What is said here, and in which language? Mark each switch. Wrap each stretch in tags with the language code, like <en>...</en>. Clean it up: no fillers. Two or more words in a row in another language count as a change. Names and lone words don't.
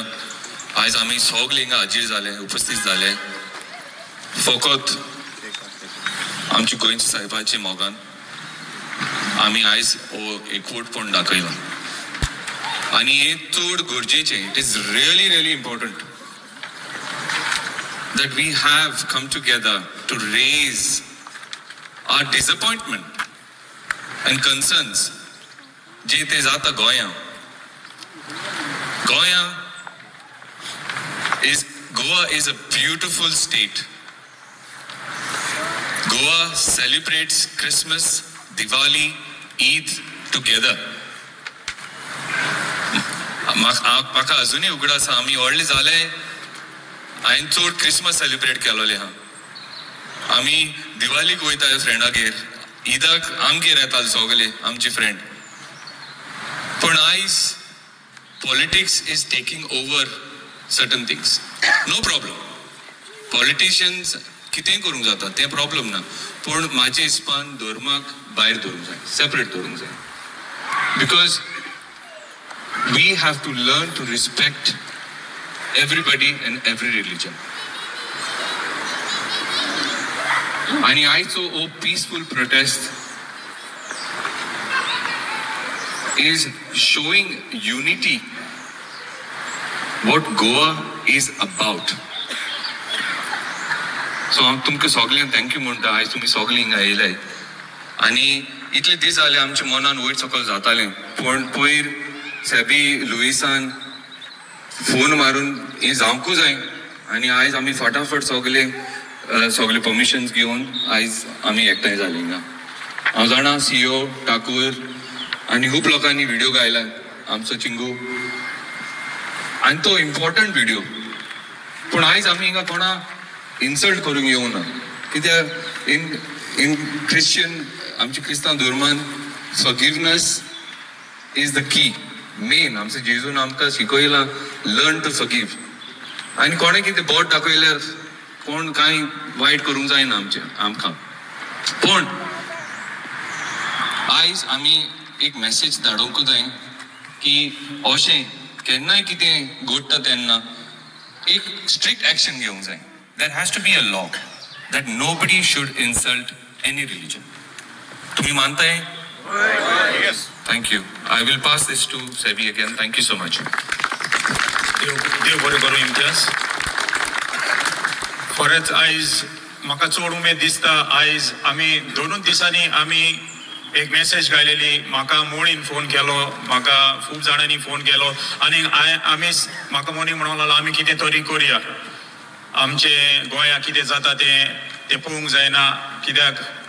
<kok>आयज आमी सगळे हिंगा हाजीर जाले, उपस्थित जाले फकत आमची गोंयच्या साहेबाचे मोगान. आमी आयज एकवटपण दाखयला आनी हें चड गरजेचें.</kok> <en>It is really important that we have come together to raise our disappointment and concerns</en> <kok>जे ते जाता गोंया.</kok> <en>Goa is a beautiful state. Goa celebrates Christmas, Diwali, Eid together.</en> <kok>म्हाका अजुनूय उगड आसा, आमी व्हडले जाले हांवें चड</kok> <en>Christmas celebrate</en> <kok>केलोले हा. आमी दिवाळीक वयताले फ्रेंडागेर, ईदाक आमगेर येताले सगळे आमचे फ्रेंड. पण आयज</kok> <en>politics is taking over certain things. No problem,</en> <kok>पॉलिटिशियन्स कितेंय करूंक जाता, तें प्रॉब्लम ना. पूण म्हाजे हिसपान धर्माक भायर दवरूंक जाय, सेपरेट दवरूंक जाय.</kok> <en>Because we have to learn to respect everybody and every religion. And also a peaceful protest is showing unity, what Goa is about. So I</en> <kok>तुमकां सगळ्यांक थँक्यू म्हणटा. आयज तुमी सगळीं हिंगा येयलाय आनी इतले दीस जाले आमच्या मनान वयर सकयल जातालें. पूण पयर सेबी लुईसान फोन मारून हें जावंकूच जाय आनी आयज आमी फटाफट सगळे परमिशन्स घेवन आयज आमी एकठांय जाले हिंगा. हांव जाणा CEO ठाकूर आनी खूब लोकांनी व्हिडिओ गायला, आमचो चिंगू, आनी तो</kok> <en>important video.</en> <kok>पूण आयज आमी हिंगा कोणा इन्सल्ट करूंक येवं ना.</kok> <en>कित्याक in Christian</en> <kok>आमच्या क्रिस्तांव धर्मान</kok> <en>forgiveness is the key.</en> <kok>मेन आमचो जेजून आमकां शिकयला</kok> <en>learn to forgive.</en> <kok>आनी कोणें कितें बोट दाखयल्यार कोण कांय वायट करूंक जायना आमकां. पूण आयज आमी एक मॅसेज धाडोवंक जाय की अशें केन्नाय कितें घडटा तेन्ना एक</kok> <en>strict action</en> <kok>घेवंक जाय.</kok> <en>There has to be a law that nobody should insult any religion.</en> <kok>तुम्ही मानताय?</kok> <en>Yes. Thank you. I will pass this to Sebi again. Thank you so much.</en> <kok>देव बरें करूं इम्तियाज. खरेंच आयज म्हाका चड उमेद दिसता आयज आमी 2 दिसांनी आमी एक मेसेज घायलेली म्हाका मोळीन फोन केलो म्हाका खूब जाणांनी फोन केलो आनी आमी म्हाका मोनी म्हणूंक लागलो आमी कितें तरी करुया आमचे गोंयाक कितें जाता ते पळोवंक जायना कित्याक</kok>